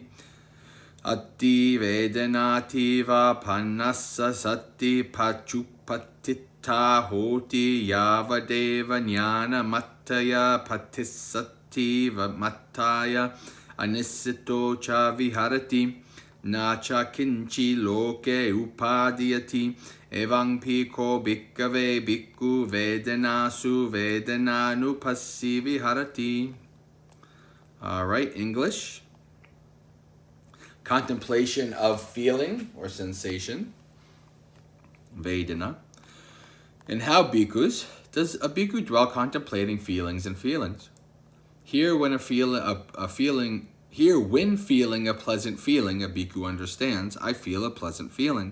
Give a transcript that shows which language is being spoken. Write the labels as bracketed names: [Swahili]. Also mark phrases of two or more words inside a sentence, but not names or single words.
[Pali] Atti vedanati va pannassa satti pachupatitta hoti yavadeva jnana mattaya patissati mattaya anisito cha viharati. Nacha kinchi loke upadiyati. Evang piko bhikkave bhikkhu vedanasu vedananu passivi harati. [English] All right, English. Contemplation of feeling or sensation, Vedana. And how, bhikkhus, does a bhikkhu dwell contemplating feelings and feelings? Here, when feeling a pleasant feeling, a bhikkhu understands, I feel a pleasant feeling.